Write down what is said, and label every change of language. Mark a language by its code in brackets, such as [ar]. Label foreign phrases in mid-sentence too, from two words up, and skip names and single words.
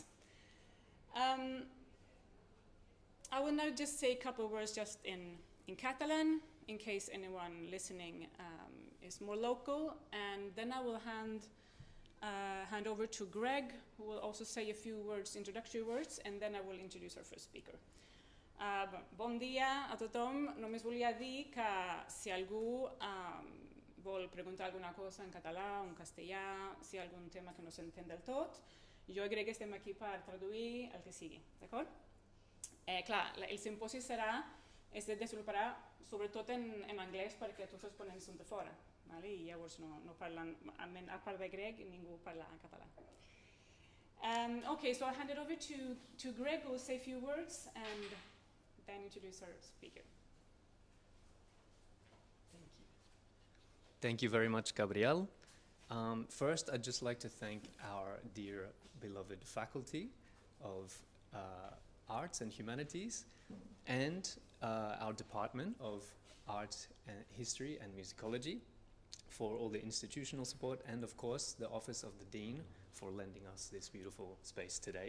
[en] I will now just say a couple of words just in Catalan, in case anyone listening is more local, and then I will hand over to Greg, who will also say a few words, introductory words, and then I will introduce our first speaker. [ca] Bon dia a tothom. Només volia dir que si algú vol preguntar alguna cosa en català o en castellà, si hi ha algun tema que no s'entén del tot, jo i Greg estem aquí per traduir el que sigui, d'acord? Clar, el simposi es desenvoluparà sobretot en anglès perquè tots els ponents són de fora, vale? I llavors no parlen, a part de Greg, ningú parla en català. [en] Okay, so I'll hand it over to Greg, who will say a few words and then introduce our speaker. Thank you. Thank you very much, Gabrielle. First, I'd just like to thank our dear beloved faculty of Arts and Humanities and our Department of Art and History and Musicology for all the institutional support, and of course the Office of the Dean for lending us this beautiful space today.